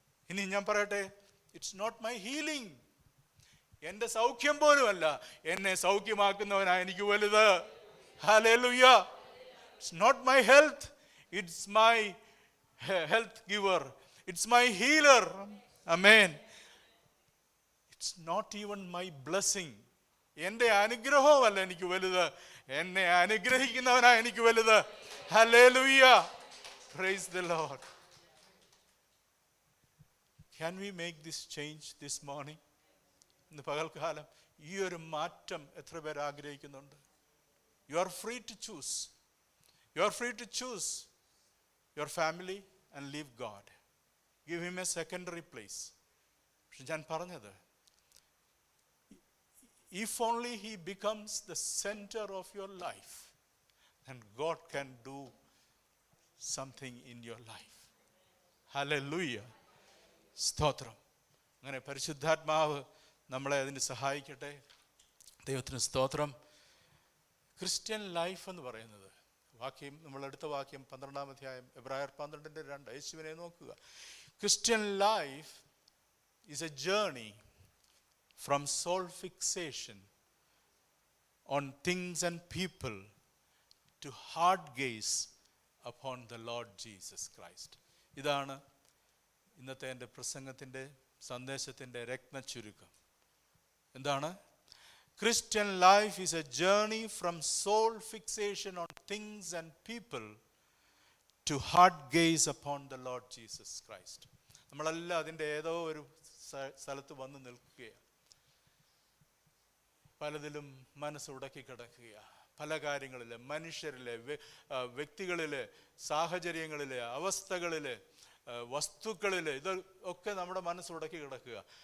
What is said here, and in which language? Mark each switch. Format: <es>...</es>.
<ml>ഇനി ഞാൻ പറയട്ടെ,</ml> <en>it's not my healing.</en> <ml>എൻ്റെ സൗഖ്യം പോലുമല്ല, എന്നെ സൗഖ്യമാക്കുന്നവനാ എനിക്ക് വലുത്.</ml> <en>Hallelujah. It's not my health. It's my health giver. It's my healer. Amen. It's not even my blessing.</en> <ml>എൻ്റെ അനുഗ്രഹവുമല്ല എനിക്ക് വലുത്, എന്നെ അനുഗ്രഹിക്കുന്നവനാ എനിക്ക് വലുത്.</ml> <en>Hallelujah. Praise the Lord. Can we make this change this morning?</en> <ml>ഇന്ന് പകൽക്കാലം ഈ ഒരു മാറ്റം എത്ര പേർ ആഗ്രഹിക്കുന്നുണ്ട്?</ml> <en>You are free to choose. You are free to choose your family and leave God. Give him a secondary place.</en> <ml>പക്ഷെ ഞാൻ പറഞ്ഞത്,</ml> <en>if only he becomes the center of your life, then God can do something in your life.</en> <ml>Hallelujah. സ്തോത്രം. അങ്ങനെ പരിശുദ്ധാത്മാവ് നമ്മളെ അതിന് സഹായിക്കട്ടെ. ദൈവത്തിന് സ്തോത്രം. ക്രിസ്ത്യൻ ലൈഫ് എന്ന് പറയുന്നത്, വാക്യം നമ്മളെടുത്ത വാക്യം 12-ാം അധ്യായം എബ്രായർ 12:2, യേശുവിനെ നോക്കുക.</ml> <en>Christian life is a journey from soul fixation on things and people to heart gaze upon the Lord Jesus Christ.</en> <ml>ഇതാണ് ഇന്നത്തെ എൻ്റെ പ്രസംഗത്തിൻ്റെ സന്ദേശത്തിൻ്റെ രത്നച്ചുരുക്കം. എന്താണ്?</ml> <en>Christian life is a journey from soul fixation on things and people to heart gaze upon the Lord Jesus Christ.</en> <ml>നമ്മളെല്ലാം അതിൻ്റെ ഏതോ ഒരു സ്ഥലത്ത് വന്ന് നിൽക്കുകയാണ്. പലതിലും മനസ്സുടക്കി കിടക്കുക. പല കാര്യങ്ങളിലെ, മനുഷ്യരിലെ, വ്യക്തികളിലെ, സാഹചര്യങ്ങളിലെ, അവസ്ഥകളിലെ, വസ്തുക്കളിലെ, ഇതൊക്കെ നമ്മുടെ മനസ്സുടക്കി കിടക്കുക.</ml>